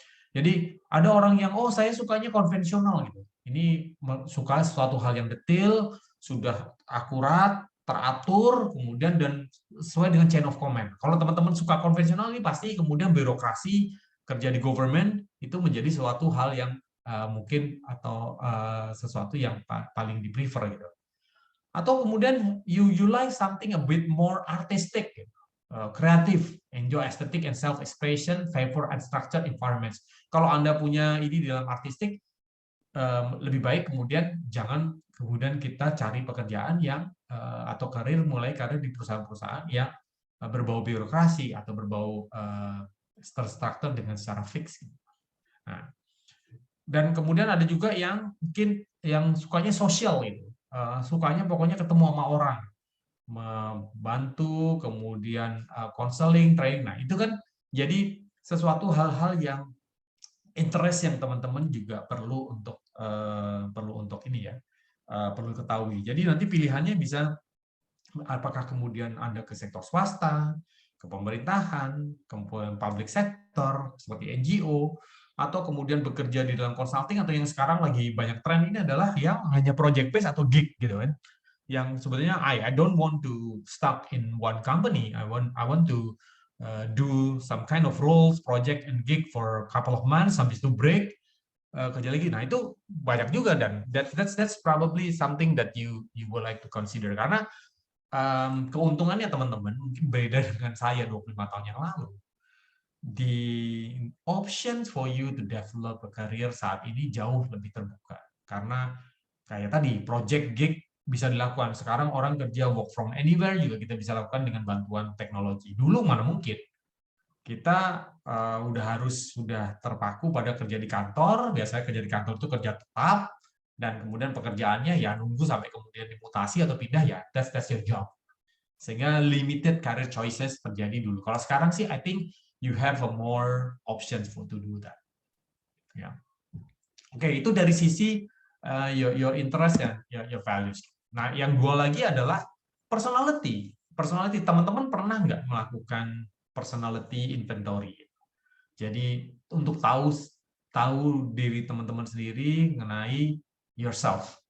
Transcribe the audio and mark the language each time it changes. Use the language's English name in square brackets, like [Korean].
[Indonesian] Jadi ada orang yang saya sukanya konvensional gitu. Ini suka sesuatu hal yang detail, sudah akurat, teratur, kemudian dan sesuai dengan chain of command. Kalau teman-teman suka konvensional ini pasti kemudian birokrasi, kerja di government itu menjadi suatu hal yang mungkin atau sesuatu yang paling di-prefer gitu. Atau kemudian [English] you like something a bit more artistic, kreatif, enjoy aesthetic and self-expression, favor unstructured environments. [Indonesian] Kalau Anda punya ini di dalam artistik, lebih baik kemudian jangan kemudian kita cari pekerjaan yang atau mulai karir di perusahaan-perusahaan yang berbau birokrasi atau berbau terstruktur dengan secara fix. Nah, dan kemudian ada juga yang mungkin yang sukanya sosial itu, sukanya pokoknya ketemu sama orang, membantu, kemudian counseling, training. Nah, itu kan jadi sesuatu hal-hal yang interest yang teman-teman juga perlu untuk ini ya, perlu ketahui. Jadi nanti pilihannya bisa apakah kemudian Anda ke sektor swasta, ke pemerintahan, kemudian public sector seperti NGO, atau kemudian bekerja di dalam consulting, atau yang sekarang lagi banyak tren ini adalah yang hanya project based atau gig gitu kan. Yang sebenarnya [English] I don't want to stuck in one company. I want to do some kind of roles, project and gig for a couple of months, [Indonesian] habis itu break, kerja lagi. Nah, itu banyak juga, dan [English] that's probably something that you would like to consider, [Indonesian] karena keuntungannya teman-teman mungkin beda dengan saya 25 tahun yang lalu. [English] The options for you to develop a career [Indonesian] saat ini jauh lebih terbuka. Karena kayak tadi, project gig bisa dilakukan. Sekarang orang kerja work from anywhere juga kita bisa lakukan dengan bantuan teknologi. Dulu mana mungkin. Kita sudah terpaku pada kerja di kantor. Biasanya kerja di kantor itu kerja tetap, dan kemudian pekerjaannya ya nunggu sampai kemudian dimutasi atau pindah, ya [English] that's your job. [Indonesian] Sehingga [English] limited career choices [Indonesian] terjadi dulu. Kalau sekarang sih, [English] I think you have a more options for to do that. [Indonesian] Ya. Oke, itu dari sisi [English] your interest [Indonesian] dan [English] your values. [Indonesian] Nah, yang dua lagi adalah personality. Personality, teman-teman pernah nggak melakukan personality inventory? Jadi untuk tahu diri teman-teman sendiri mengenai yourself.